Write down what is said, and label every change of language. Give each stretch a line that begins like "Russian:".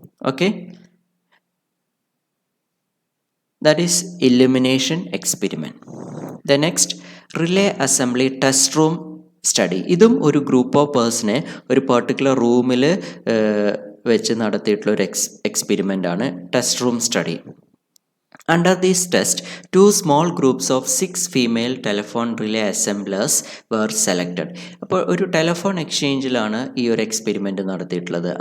English: Okay, that is illumination experiment. The next relay assembly test room study.
Malayalam: ഇതും ഒരു group of പേഴ്സണെ ഒരു particular റൂമിൽ വെച്ച് നടത്തിയിട്ടുള്ള ഒരു എക്സ്പെരിമെൻ്റ് ആണ് test room study.
English: Under this test, 2 small groups of 6 female telephone relay assemblers were selected.
Malayalam: അപ്പോൾ ഒരു ടെലിഫോൺ എക്സ്ചേഞ്ചിലാണ് ഈ ഒരു എക്സ്പെരിമെൻ്റ് നടത്തിയിട്ടുള്ളത്.